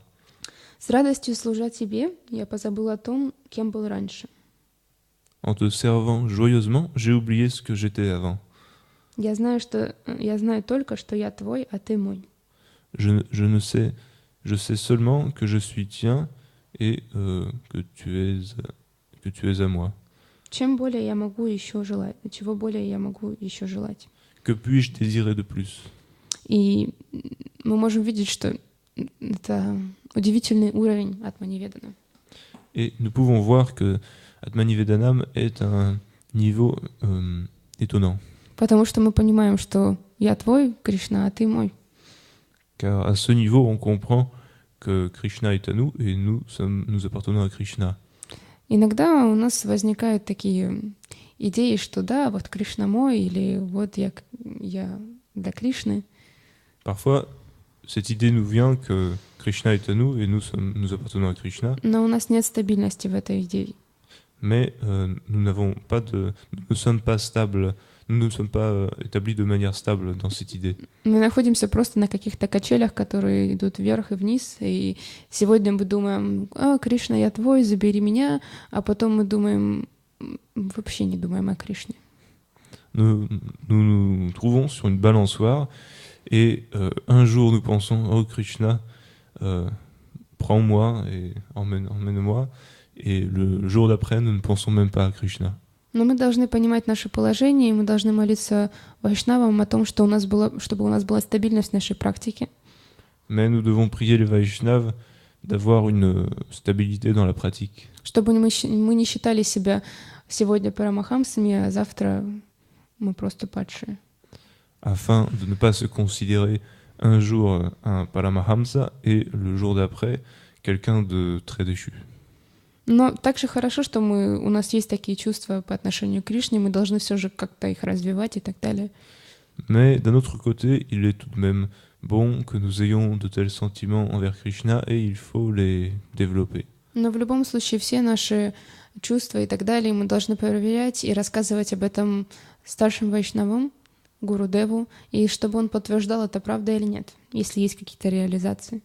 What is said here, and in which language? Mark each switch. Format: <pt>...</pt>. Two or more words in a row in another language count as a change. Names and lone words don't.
<ru>С радостью служа тебе, я позабыл о том, кем был раньше.</ru> <fr>En te servant joyeusement, j'ai oublié ce que j'étais avant.</fr> <ru>Я знаю только, что я твой, а ты мой.</ru> <fr>Je sais seulement que je suis tien et que tu es à moi.</fr> <ru>Чем более я могу еще желать? Чего более я могу еще желать?</ru> <fr>Que puis-je désirer de plus?</fr> <ru>И мы можем видеть, что это удивительный уровень Атманиведана.</ru> <fr>Et nous pouvons voir que Atmanivedanam est un niveau étonnant.</fr> <ru>Потому что мы понимаем, что я твой, Кришна, а ты мой.</ru> <fr>Car à ce niveau, on comprend que Krishna est à nous et nous appartenons à Krishna.</fr> <ru>Иногда у нас возникают такие идеи, что да, вот Кришна мой, или вот я для Кришны.</ru> <fr>Parfois, cette idée nous vient que Krishna est à nous et nous appartenons à Krishna.</fr> <ru>Но у нас нет стабильности в этой идее.</ru> <fr>Mais nous ne sommes pas stables, nous ne sommes pas établis de manière stable dans cette idée.</fr> <ru>Мы находимся просто на каких-то качелях, которые идут вверх и вниз, и сегодня мы думаем: Кришна, я твой, забери меня, а потом мы думаем, вообще не думаем о Кришне.</ru> <fr>Nous nous trouvons sur une balançoire et un jour nous pensons: oh Krishna, prends-moi et emmène-moi. Et le jour d'après, nous ne pensons même pas à Krishna.</fr> <ru>Но мы должны понимать наше положение, и мы должны молиться вайшнавам о том, чтобы у нас была стабильность в нашей практике.</ru> <fr>Mais nous devons prier les Vaishnavas d'avoir une stabilité dans la pratique.</fr> <ru>Чтобы мы не считали себя сегодня парамахамсами, а завтра мы просто падшие.</ru> <fr>Afin de ne pas se considérer un jour un paramahamsa et le jour d'après quelqu'un de très déchu.</fr> <ru>Но также хорошо, что у нас есть такие чувства по отношению к Кришне, мы должны все же как-то их развивать и так далее.</ru> <fr>Mais d'un autre côté, il est tout de même bon que nous ayons de tels sentiments envers Krishna et il faut les développer.</fr> <ru>Но в любом случае все наши чувства и так далее мы должны проверять и рассказывать об этом старшим вайшнавам, Гурудеву, и чтобы он подтверждал, это правда или нет, если есть какие-то реализации.</ru>